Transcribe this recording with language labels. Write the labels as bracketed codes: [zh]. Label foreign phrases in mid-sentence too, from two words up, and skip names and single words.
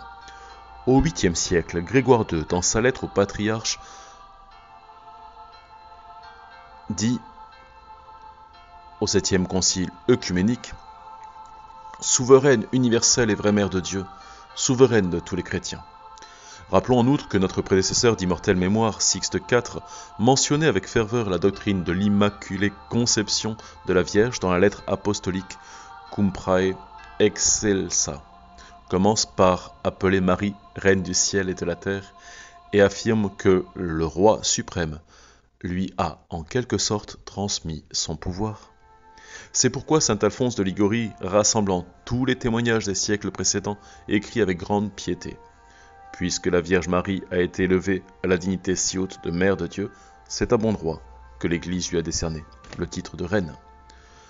[fr] Au 8e siècle, Grégoire II, dans sa lettre au patriarche, dit au 7e concile œcuménique « souveraine universelle et vraie mère de Dieu, souveraine de tous les chrétiens ». Rappelons en outre que notre prédécesseur d'immortelle mémoire, Sixte IV, mentionnait avec ferveur la doctrine de l'Immaculée Conception de la Vierge dans la lettre apostolique Cum prae excelsa, commence par appeler Marie reine du ciel et de la terre et affirme que le roi suprême lui a en quelque sorte transmis son pouvoir. C'est pourquoi saint Alphonse de Liguori, rassemblant tous les témoignages des siècles précédents, écrit avec grande piété: puisque la Vierge Marie a été élevée à la dignité si haute de Mère de Dieu, c'est à bon droit que l'Église lui a décerné le titre de Reine.